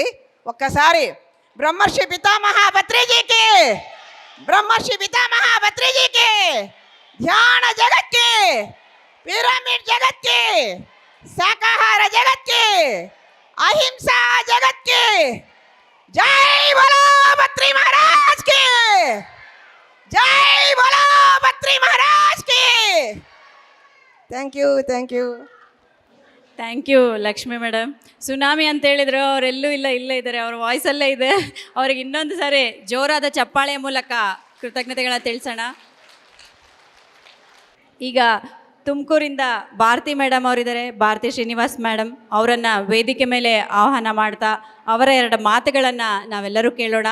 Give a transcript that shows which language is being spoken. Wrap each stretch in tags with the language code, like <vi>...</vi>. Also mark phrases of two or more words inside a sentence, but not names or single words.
<te>ఒక్కసారి బ్రహ్మర్షి పితామహ పత్రిజీకి, బ్రహ్మర్షి పితామహ పత్రిజీకి, ధ్యాన జగత్కి, పిరమిడ్ జగత్కి, శాకాహార జగత్కి, అహింసా జగత్కి</te> <hi>जय बोलो बत्री महाराज की, जय बोलो बत्री महाराज की.</hi> <en>thank you. thank you Lakshmi madam.</en> <kn>ಸುನಾಮಿ ಅಂತ ಹೇಳಿದ್ರು, ಅವರೆಲ್ಲೂ ಇಲ್ಲೇ ಇದ್ದಾರೆ, ಅವ್ರ ವಾಯ್ಸಲ್ಲೇ ಇದೆ. ಅವ್ರಿಗೆ ಇನ್ನೊಂದು ಸಾರಿ ಜೋರಾದ ಚಪ್ಪಾಳೆಯ ಮೂಲಕ ಕೃತಜ್ಞತೆಗಳನ್ನ ತಿಳಿಸೋಣ. ಈಗ ತುಮಕೂರಿಂದ ಭಾರತಿ ಮೇಡಮ್ ಅವರಿದ್ದಾರೆ, ಭಾರತಿ ಶ್ರೀನಿವಾಸ್ ಮೇಡಮ್ ಅವರನ್ನು ವೇದಿಕೆ ಮೇಲೆ ಆಹ್ವಾನ ಮಾಡ್ತಾ ಅವರ 2 ಮಾತುಗಳನ್ನು ನಾವೆಲ್ಲರೂ ಕೇಳೋಣ.</kn>